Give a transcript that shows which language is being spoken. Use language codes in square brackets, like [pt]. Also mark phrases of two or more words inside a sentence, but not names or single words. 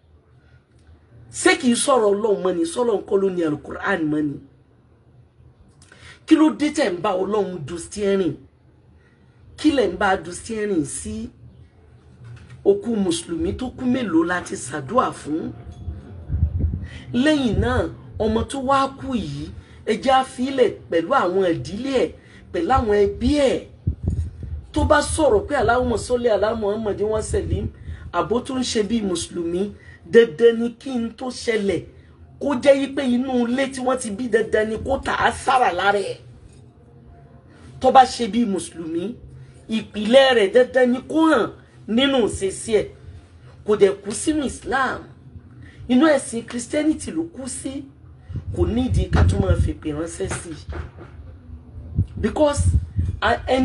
[yo] ṣé kìí sọ̀rọ̀ Ọlọ́run mọ́ ni sọ́lọ́ ń kọ́ ló ní al-Qur'an mọ́ ni kí ló dé tẹ̀ ń bá Ọlọ́run du steering kí lẹ̀ ń bá du steering sí òkú mùsùlùmí tó kú mélòó láti ṣàdúà fún lẹ́yìn náà ọmọ tó wá kú yìí ẹjẹ́ àfilẹ̀ pẹ̀lú àwọn ìdílé ẹ̀ pẹ̀lú àwọn ẹbí ẹ̀ tó bá sọ̀rọ̀ pé [ar] اللهم صل على محمد وسلم [yo] àbó tó ń ṣe bí mùsùlùmí dandan ni kí n tó ṣẹlẹ̀ kó jẹ́ yí pé inú ilé tí wọ́n ti bí dandan ni kó tà á sára lára ẹ̀ tó bá ṣe bí mùsùlùmí ìpìlẹ̀ rẹ̀ dandan ni kó hàn nínú ìṣesí ẹ̀ kò dẹ̀ kú sínú Islam inú ẹ̀sìn Christianity ló kú sí kò nídìí ká tún máa fèpè ránṣẹ́ sí because ẹni